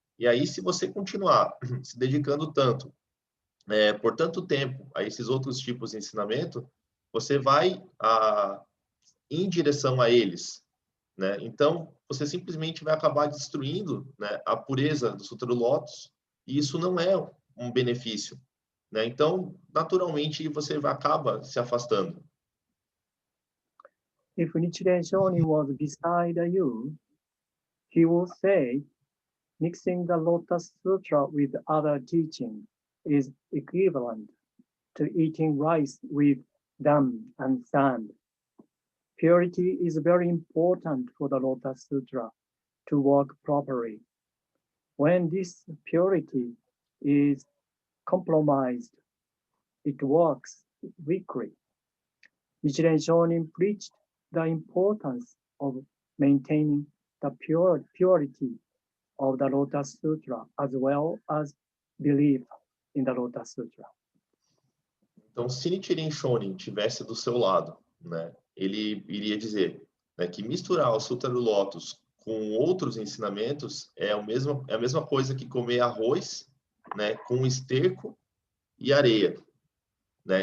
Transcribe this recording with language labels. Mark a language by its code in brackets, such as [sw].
[pt] E aí, se você continuar se dedicando tanto, por tanto tempo a esses outros tipos de ensinamento, você vai em direção a eles, né? Então, você simplesmente vai acabar destruindo, né, a pureza do Sutra do Lótus, e isso não é um benefício, né? Então, naturalmente, você acaba se afastando. [en] If Nichiren Shonin was beside you, he would say, mixing the Lotus Sutra with other teaching is equivalent to eating rice with dung and sand. Purity is very important for the Lotus Sutra to work properly. When this purity is compromised, it works weakly. Nichiren Shonin preached the importance of maintaining the purity of the Lotus Sutra as well as belief in the Lotus Sutra. [pt] Então, se Nichiren Shonin tivesse do seu lado, né, ele iria dizer, né, que misturar o Sutra do Lótus com outros ensinamentos é a mesma coisa que comer arroz, né, com esterco e areia, né?